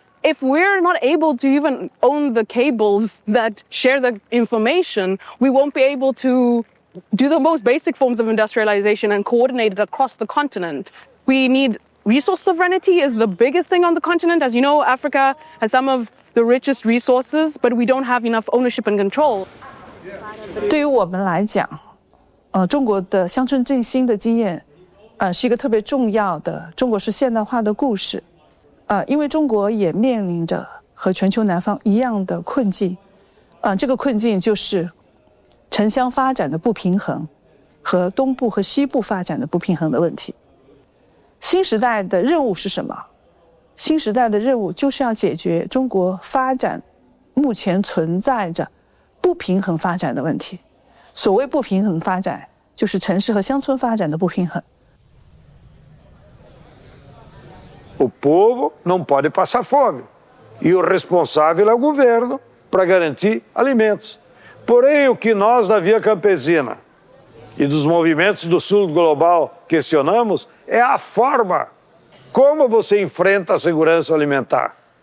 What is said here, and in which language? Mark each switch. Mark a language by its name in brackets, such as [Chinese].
[English] If we're not able to even own the cables that share the information, we won't be able to do the most basic forms of industrialization and coordinate it across the continent. We need resource sovereignty is the biggest thing on the continent. As you know, Africa has some of the richest resources, but we don't have enough ownership and control. [Chinese] 对于我们来讲，中国的乡村振兴的经验，是一个特别重要的中国式现代化的故事。因为中国也面临着和全球南方一样的困境，这个困境就是城乡发展的不平衡和东部和西部发展的不平衡的问题。新时代的任务是什么？新时代的任务就是要解决中国发展目前存在着不平衡发展的问题。所谓不平衡发展，就是城市和乡村发展的不平衡。 [Portuguese] O povo não pode passar fome. E o responsável é o governo para garantir alimentos. Porém, o que nós da Via Campesina e dos movimentos do Sul Global questionamos é a forma como você enfrenta a segurança alimentar.